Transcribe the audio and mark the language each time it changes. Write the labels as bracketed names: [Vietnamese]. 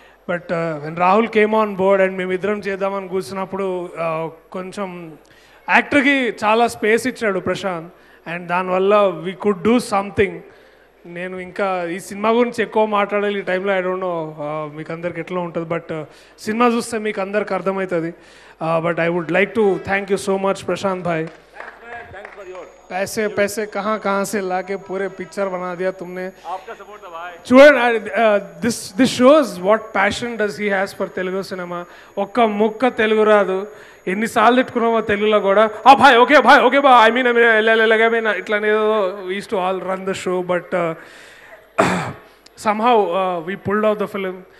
[English] but when Rahul came on board and [Telugu] మేమిద్దరం చేద్దామని కూర్చున్నప్పుడు కొంచెం యాక్టర్కి చాలా స్పేస్ ఇచ్చాడు ప్రశాంత్, అండ్ దానివల్ల [English] We could do something. [Telugu] నేను ఇంకా ఈ సినిమా గురించి ఎక్కువ మాట్లాడాలి ఈ టైంలో, [English] I don't know [Telugu] మీకు అందరికి ఎట్లా ఉంటుంది, బట్ సినిమా చూస్తే మీకు అందరికి అర్థమవుతుంది. [English] but I would like to thank you so much [Telugu] Prashanth భాయ్. [Hindi] पैसे पैसे कहाँ से लाके पूरे पिक्चर बना दिया तुमने. आपका सपोर्ट था भाई. [Telugu] చూడండి, [English] this shows what passion does he has for Telugu cinema. [Telugu] ఒక్క ముక్క తెలుగు రాదు, ఎన్నిసార్లు తిట్టుకున్నామో తెలుగులో కూడా. [English] భాయ్ okay bye I mean [Telugu] ఇట్లానే [English] Used to all run the show. But somehow we pulled out the film.